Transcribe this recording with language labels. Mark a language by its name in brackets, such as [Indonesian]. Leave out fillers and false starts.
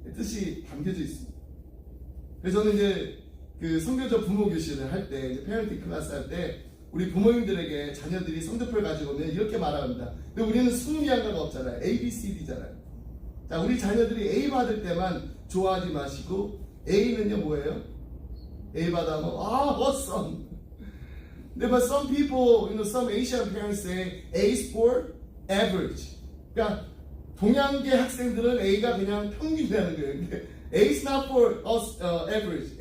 [Korean] 뜻이 담겨져 있습니다. 그래서 저는 이제 그 성교적 부모 교실을 할 때, 이제 페어런팅 클래스 할 때 우리 부모님들에게 자녀들이 성적표를 가지고 오면 이렇게 말합니다. 근데 우리는 승리한가가 없잖아요. A, B, C, D잖아요. 자, 우리 자녀들이 A 받을 때만 좋아하지 마시고 A는요 뭐예요? [English] A [Korean] 받아면 [English] awesome. [Korean] 근데 [English] but some people, some Asian parents say A is for average. [Korean] 그러니까 동양계 학생들은 A가 그냥 평균이라는 거예요. 근데 [English] A is not for us, average.